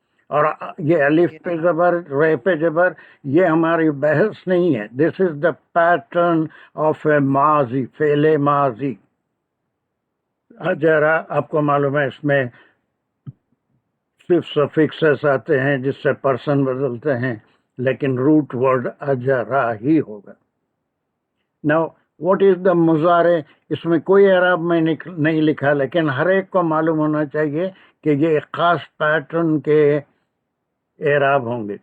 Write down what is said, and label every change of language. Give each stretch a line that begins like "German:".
Urdu: اور یہ الف پہ زبر، رے پہ زبر، یہ ہماری بحث نہیں ہے.
English: This is the pattern of a ماضی، فعل ماضی.
Urdu: اجرا آپ کو معلوم ہے اس میں صرف سفکسز آتے ہیں جس سے پرسن بدلتے ہیں، لیکن روٹ ورڈ اجرا ہی ہوگا.
English: Now what is the
Urdu: مضارع؟ اس میں کوئی اعراب میں نہیں لکھا، لیکن ہر ایک کو معلوم ہونا چاہیے کہ یہ ایک خاص پیٹرن کے اعراب ہوں گے.